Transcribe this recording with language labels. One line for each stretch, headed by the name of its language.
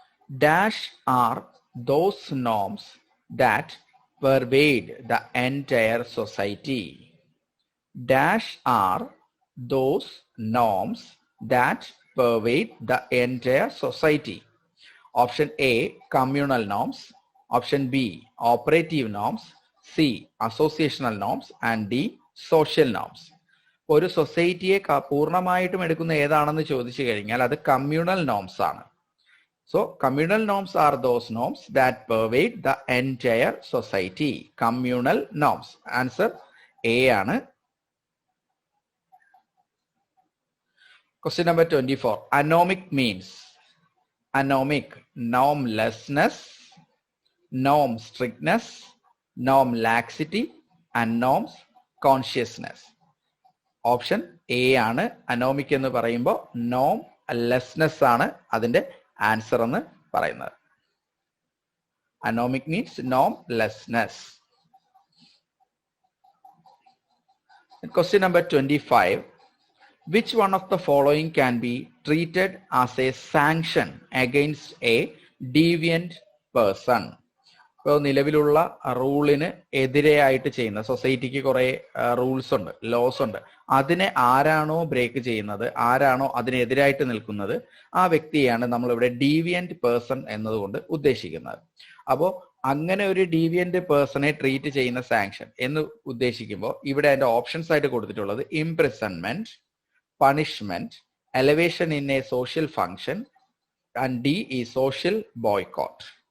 English: Dash are those norms that pervade the entire society. Dash are those norms that pervade the entire society. Option A, communal norms. Option B, operative norms. C, associational norms. And D, social norms.
Malayalam: ഒരു സൊസൈറ്റിയെ പൂർണ്ണമായിട്ടും എടുക്കുന്ന ഏതാണെന്ന് ചോദിച്ചു കഴിഞ്ഞാൽ അത് communal norms ആണ്.
English: So communal norms are those norms that pervade the entire society.
Malayalam: Communal norms. Answer A ആണ്.
English: Question number 24. Anomic means anomic, normlessness, norm strictness, norm laxity, and norms consciousness.
Malayalam: Option A ആണ്. Anomic എന്ന് പറയുമ്പോൾ നോം lessness ആണ് അതിന്റെ answer എന്ന് പറയുന്നത്.
English: Anomic means normlessness. Question number 25. Which one of the following can be treated as a sanction against a deviant person?
Malayalam: ഇപ്പോൾ നിലവിലുള്ള റൂളിന് എതിരെയായിട്ട് ചെയ്യുന്ന, സൊസൈറ്റിക്ക് കുറെ റൂൾസ് ഉണ്ട്, ലോസ് ഉണ്ട്, അതിനെ ആരാണോ ബ്രേക്ക് ചെയ്യുന്നത്, ആരാണോ അതിനെതിരായിട്ട് നിൽക്കുന്നത്, ആ വ്യക്തിയാണ് നമ്മളിവിടെ ഡീവിയന്റ് പേഴ്സൺ എന്നതുകൊണ്ട് ഉദ്ദേശിക്കുന്നത്. അപ്പോൾ അങ്ങനെ ഒരു ഡീവിയന്റ് പേഴ്സണെ ട്രീറ്റ് ചെയ്യുന്ന സാങ്ഷൻ എന്ന് ഉദ്ദേശിക്കുമ്പോൾ ഇവിടെ അതിന്റെ ഓപ്ഷൻസ് ആയിട്ട് കൊടുത്തിട്ടുള്ളത്
English: Imprisonment, punishment, elevation in a social function and D ഈ social boycott.